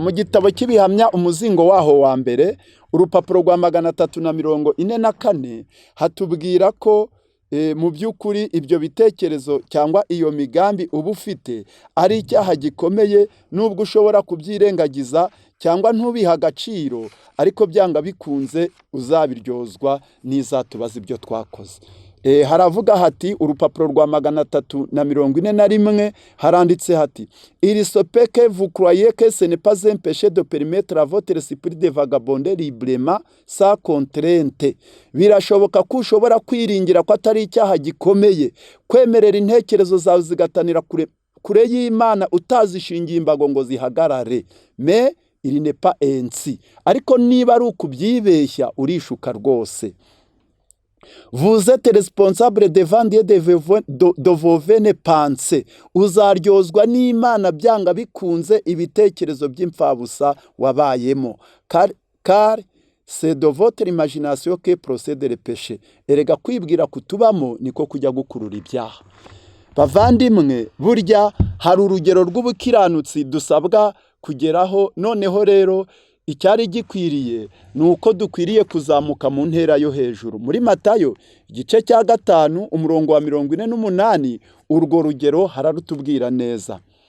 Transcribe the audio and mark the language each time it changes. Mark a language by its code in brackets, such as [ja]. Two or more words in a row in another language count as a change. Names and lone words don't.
[rw] Mu gitabo cy'Ibihamya umuzingo waho wa mbere, urupapuro rwa 344, hatubwira ko mu by'ukuri ibyo bitekerezo cyangwa iyo migambi uba ufite ari icyaha gikomeye, nubwo ushobora kubyirengagiza cyangwa ntubiha agaciro, ariko byanga bikunze uzabiryozwa n'izatubaza ibyo twakoze. Haravuga hati urupapuro rwa 341, haranditse hati [fr] il se peut que vous croyez que ce n'est pas un péché de permettre à votre esprit de vagabonder librement sans contrainte. [rw] Birashoboka ko ushobora kwiringira ko atari icyaha gikomeye kwemerera intekerezo zawe zigatanira kure y'Imana utazishingiye imbago ngo zihagarare. [fr] Mais il n'est pas ainsi. [rw] Ariko niba ari ukubyibeshya urishuka rwose. [fr] Vous êtes responsable devant Dieu de vos vaines pensées. [rw] Uzaryozwa n'Imana byanga bikunze ibitekerezo by'imfabusa wabayemo. [fr] Car c'est de votre imagination que procède le péché. [rw] Erega kwibwira kutubamo niko kujya gukurura ibyaha. Bavandimwe, burya hari urugero rw'ubukiranutsi dusabwa kugeraho. Noneho rero icyari gikwiriye ni uko dukwiriye kuzamuka mu ntera yo hejuru. Muri Matayo igice cya 5 umurongo wa 48, urwo rugero hararutubwira neza.